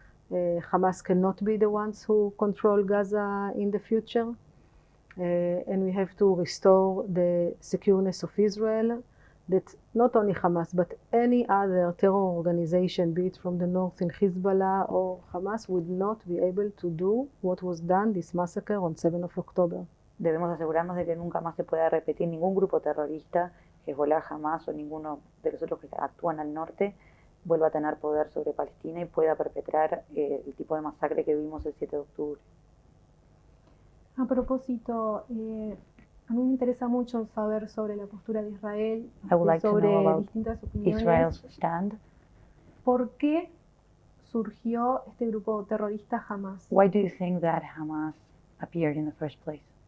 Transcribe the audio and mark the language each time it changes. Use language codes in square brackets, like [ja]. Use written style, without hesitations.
[en] Hamas cannot be the ones who control Gaza in the future, and we have to restore the secureness of Israel, that not only Hamas but any other terror organization, be it from the north in Hezbollah or Hamas, would not be able to do what was done, this massacre on 7th of October. [es] Debemos asegurarnos de que nunca más se pueda repetir ningún grupo terrorista, Hezbollah, Hamas o ninguno de los otros que actúan al norte, vuelva a tener poder sobre Palestina y pueda perpetrar el tipo de masacre que vimos el 7 de octubre. A propósito, a mí me interesa mucho saber sobre la postura de Israel, sobre distintas opiniones. [en] Israel's stand. [es] ¿Por qué surgió este grupo terrorista Hamas? [en] Why do you think that Hamas appeared in the first place?